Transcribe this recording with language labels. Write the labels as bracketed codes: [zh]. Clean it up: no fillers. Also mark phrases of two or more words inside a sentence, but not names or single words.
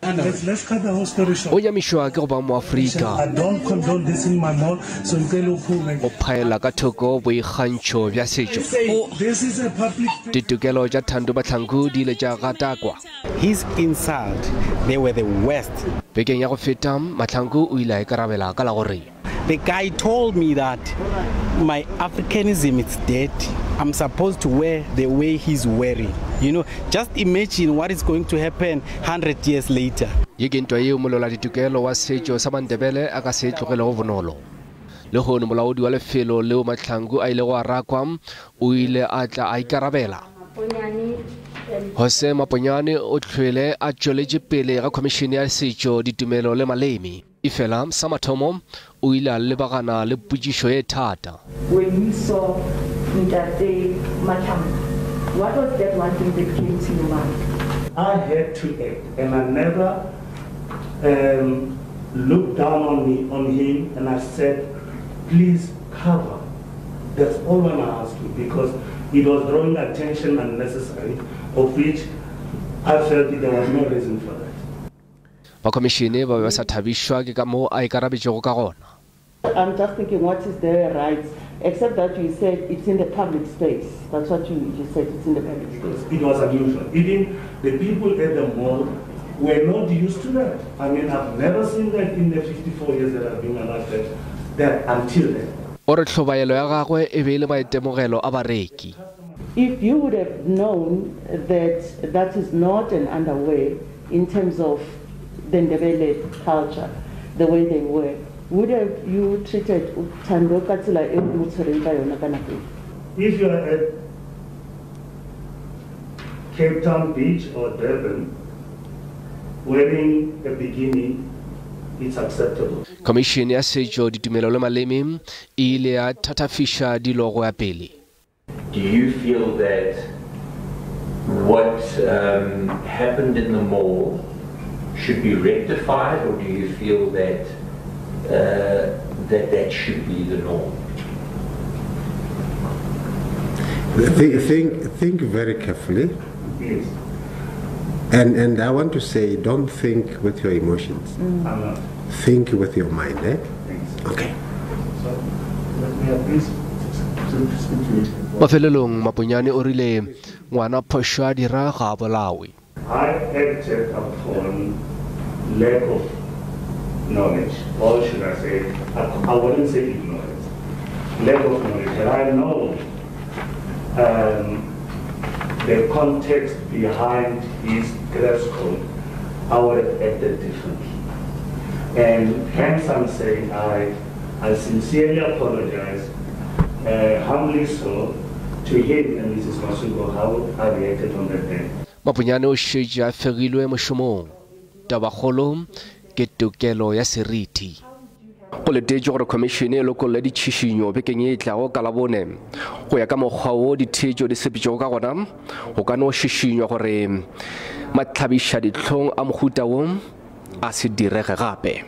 [en] let's cut the whole story short. [nso] O nyamišwa ke go ba moAfrika [en] I don't condone this in my mouth, so [nso] o phaela ka thoko boikgantšho bja setšo. [en] this is a public [nso] Ditokelo tša Thando Mahlangu di ile tša gatakwa. [en] His insult, they were the worst. [nso] Bekeng ya go feta Mahlangu o ile a ikarabela ka la gore [en] The guy told me that my Africanism is dead. I'm supposed to wear the way he's wearing. You know, just imagine what is going to happen 100 years later. [nso] ye ke ntwa yeo molola ditokelo wa setšo sa AmaNdebele a ka se tlogele go bonolo. Le gono molaodi wa lefelo leo Mahlangu a ile go a rakwa o ile a tla a ikarabela. Jose Maponyane o tlhwele a tšweletše pele ga khomishene ya setšo ditumelo le maleme. Ifela sa mathomo o ile a lebagana le potšišo ye thata. [en] When you saw Ntate Mahlangu, what was that one thing that came to your mind? I had to act, and I never looked down on him, and I said, please cover. That's all I'm asking, because it was drawing attention unnecessary, of which I felt there was no reason for that. [nso] Bakhomishene ba be ba sa thabišwa ke ka moo a ikarabetšego ka gona. [en] I'm just thinking, what is their rights? Except that you said it's in the public space. That's what you said, it's in the public space. It was unusual. Even the people at the mall were not used to that. I mean, I've never seen that in the 54 years that I've been alive, that until then. [nso] O re tlhobaelo ya gagwe e be e le maitemogelo a bareki. [en] If you would have known that that is not an underway in terms of the Ndebele culture, the way they were, would have you treated Thando [nso] ka tsela e o tshwereng ka yona ka nako? [en] If you are at Cape Town Beach or Durban, wearing a bikini, it's acceptable. [nso] Khomishene ya setšo ditumelo le maleme e ile ya thatafiša dilo go ya pele. [en] Do you feel that what happened in the mall should be rectified, or do you feel that that should be the norm? Think very carefully. Yes. And I want to say, don't think with your emotions. I'm not. Think with your mind, eh? Thanks. Okay. So, let me at least speak to you. [nso] Mafelelong Maponyane o rile ngwana phošo a dira ga a bolawe. [en] I acted upon lack of knowledge, or should I say, I wouldn't say ignorance, lack of knowledge. And I know the context behind his dress code, I would have acted differently. And hence I'm saying I sincerely apologize, humbly so, to him and Mrs. Masuko, how I reacted on that day. [nso] Maponyane o šetše a fegilwe mošomong. Tabakgolo ke tokelo ya seriti. Go letetše gore khomishene e lokolle ditšhišinyo bekeng e tlago ka labone go ya ka mokgwa o dithetšo di sepetšego ka gona go ka no šišinywa gore matlhabiša ditlhong a mohuta wo a se direge gape.